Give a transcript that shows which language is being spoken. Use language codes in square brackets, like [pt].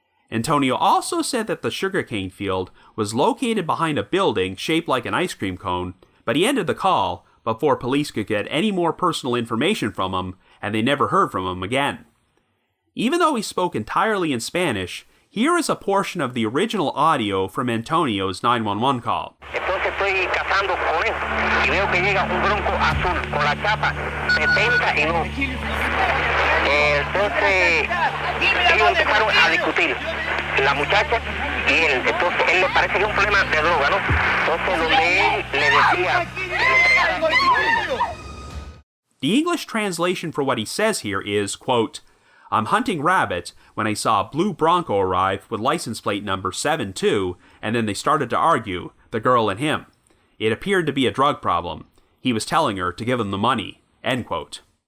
[en] Antonio also said that the sugarcane field was located behind a building shaped like an ice cream cone, but he ended the call before police could get any more personal information from him, and they never heard from him again. Even though he spoke entirely in Spanish, here is a portion of the original audio from Antonio's 911 call. [es] Entonces estoy cazando con él y veo que llega un bronco azul con la chapa 71. Entonces ellos empezaron a discutir, la muchacha y él. Entonces él le parece que es un problema de droga, ¿no? Entonces donde él le decía que le entregara. [en] The English translation for what he says here is, quote, "I'm hunting rabbit when I saw a blue Bronco arrive with license plate number 72, and then they started to argue, the girl and him. It appeared to be a drug problem. He was telling her to give him the money." End quote.